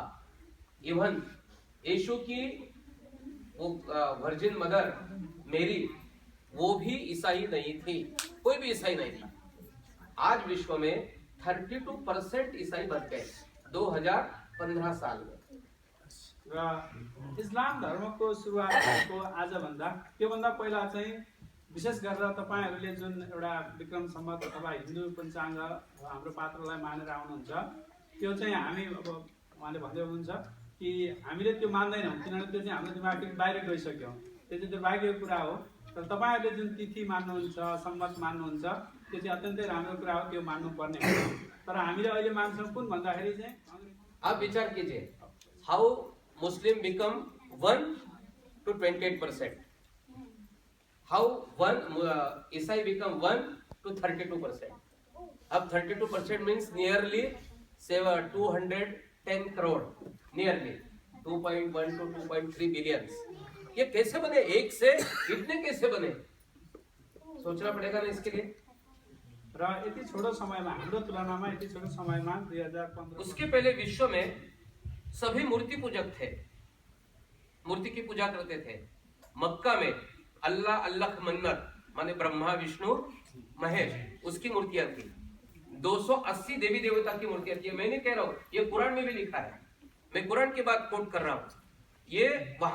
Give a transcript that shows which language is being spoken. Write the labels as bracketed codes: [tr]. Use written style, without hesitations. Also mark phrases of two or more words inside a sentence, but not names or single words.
[hi] इवन यीशु की वो [en] virgin mother [hi] मेरी, वो भी ईसाई नहीं थी, कोई भी ईसाई नहीं था। आज विश्व में 32% ईसाई बन गए 2015 साल में। [ne] र इस्लाम धर्मको सुरुवात भएको आजभन्दा त्योभन्दा पहिला चाहिँ विशेष गरेर तपाईहरुले जुन एउटा विक्रम सम्वत अथवा हिन्दू पञ्चाङ्ग हाम्रो पात्रलाई मानेर आउनुहुन्छ, त्यो चाहिँ हामी अब उहाँले भन्दै हुनुहुन्छ कि हामीले त्यो मान्दैनौँ, किनभने त्यो चाहिँ हाम्रो दिमागदेखि बाहिर गइसक्यो। त्यो चाहिँ बाहिरको कुरा हो। तर तपाईहरुले जुन तिथि मान्नुहुन्छ, सम्वत मान्नुहुन्छ, त्यो चाहिँ अत्यन्तै राम्रो कुरा हो, त्यो मान्नुपर्ने हो। तर हामीले अहिले मान्छौँ कुन भन्दाखेरि चाहिँ [hi] आप विचार कीजिए, [en] how Muslim become 1 to 28%, how Isai become 1 to 32%. [hi] अब 32% [en] means nearly [hi] 210 करोड़, [en] nearly 2.1 to 2.3 billion. [hi] ये कैसे बने? एक से इतने कैसे बने? सोचना पड़ेगा ना इसके लिए। [ne] र यति छोटो समयमा, हाम्रो तुलनामा यति छोटो समयमा 2015। [hi] उसके पहले विश्व में सभी मूर्ति पूजक थे, मूर्ति की पूजा करते थे। मक्का में अल्लाह अल्लाह मन्नत माने ब्रह्मा विष्णु महेश, उसकी मूर्तियां थी। 280 देवी देवता की मूर्तियां थी। मैं नहीं कह रहा हूं, ये कुरान में भी लिखा है, मैं कुरान की बात कोट कर रहा हूं।